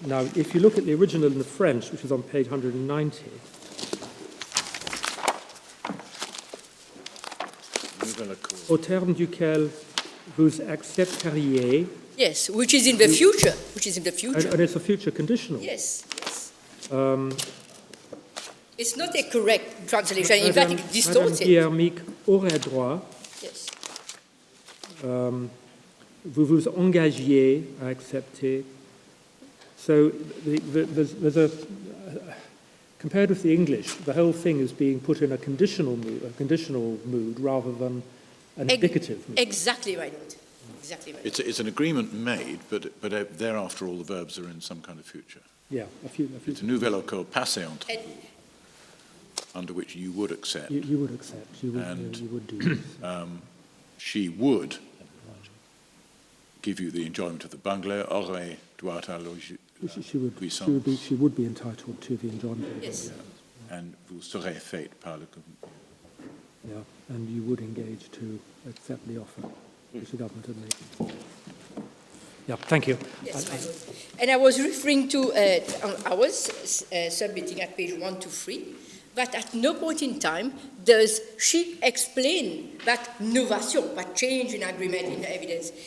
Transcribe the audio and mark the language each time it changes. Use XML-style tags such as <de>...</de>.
<en>Now, if you look at the original in the French, which is on page 190,</en> <fr>au terme duquel vous accepteriez.</fr> <en>Yes, which is in the future. And it's a future conditional. Yes. It's not a correct translation. In fact, it distorts it.</en> <fr>Madame Guillemette aurait droit.</fr> <en>Yes.</en> <fr>Vous vous engagiez à accepter.</fr> <en>So there's a compared with the English, the whole thing is being put in a conditional mood rather than an indicative mood. Exactly right. Exactly right. It's an agreement made, but thereafter all the verbs are in some kind of future. Yeah, a few. It's a</en> <fr>nouvel accord passé entre</fr> <en>under which you would accept. You would accept. You would do. She would give you the enjoyment of the bungalow.</en> <fr>Aurait droit à</fr> <en>she would be entitled to the enjoyment of the Yes. And</en> <fr>vous serez fait par le gouvernement.</fr> <en>Yeah, and you would engage to accept the offer which the government had made. Yeah, thank you. Yes, my lord. And I was referring to, I was submitting at page 123, that at no point in time does she explain that novation, that change in agreement in the evidence.</en>